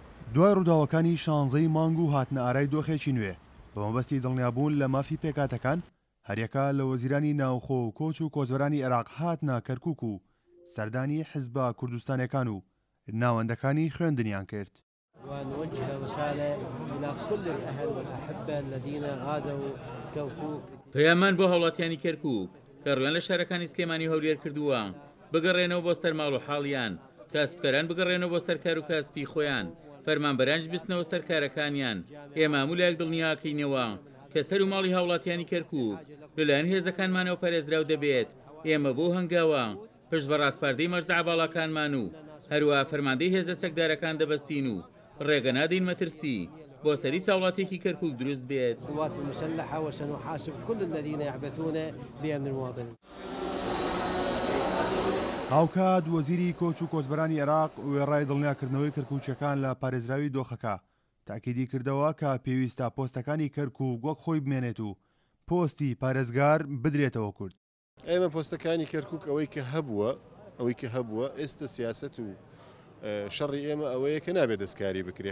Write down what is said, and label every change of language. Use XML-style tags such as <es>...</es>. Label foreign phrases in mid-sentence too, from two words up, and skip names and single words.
<ckb>دوای ڕووداوەکانی 16 مانگ و هاتنە ئارای دۆخێکی نوێ بە مەبەستی دڵنیابوون لە مافی پێکاتەکان، هەریەکە لە وەزیرانی ناوخۆ و کۆچ و کۆچبەرانی عێراق هاتنە کەرکووک و سەردانی حیزبە کوردستانیەکان و ناوەندەکانی خوێندنیان کرد.</ckb> <ar>ونوجه رسالة إلى كل الأهل والأحبة الذين غادروا كركوك.</ar> <ckb>پەیامان بۆ هاوڵاتیانی کەرکووک کە ڕویان لە شارەکانی سلێمانی هەولێر کردووە بگەڕێنەوە بۆ سەرماڵ و حاڵیان، کاسبکەران بگەڕێنەوە بۆ سەرکار و کاسبی خۆیان، فەرمانبەرانش بستنەوە سەرکارەکانیان. ئێمە هەموو دڵنیاکەینەوە کە سەر و ماڵی هاوڵاتیانی کەرکووک لەلایەن هێزەکانمانەوە پارێزراو دەبێت. ئێمە بۆ هەنگاوە پشت بە ڕاستپاردەی مەرجع باڵاکانمان و هەروە فەرماندەی هێزە سەکدارەکان دەبەستین و ڕێگە نادەین مەترسی بۆ سەری ساوڵاتێکی کەرکووک دروست بێت.</ckb> <ar>القوات المسلحة وسنحاسب كل الذين يعبثون بأمن المواطنين.</ar> <ckb>هاوکات وەزیری کۆچ و کۆچبەرانی عێراق وێڕای دڵنیاکردنەوەی کەرکووچەکان لە پارێزراوی دۆخەکە تاکیدی کردەوە کە پێویستە پۆستەکانی کەرکووک وەک خۆی بمێنێت و پۆستی پارێزگار بدرێتەوە کورد. ئێمە پۆستەکانی کەرکووک ئەوەی کە هەبووە ئێستا سیاست و شەڕی ئێمە ئەوەیە کە نابێت دەستکاری بکرێت.</ckb>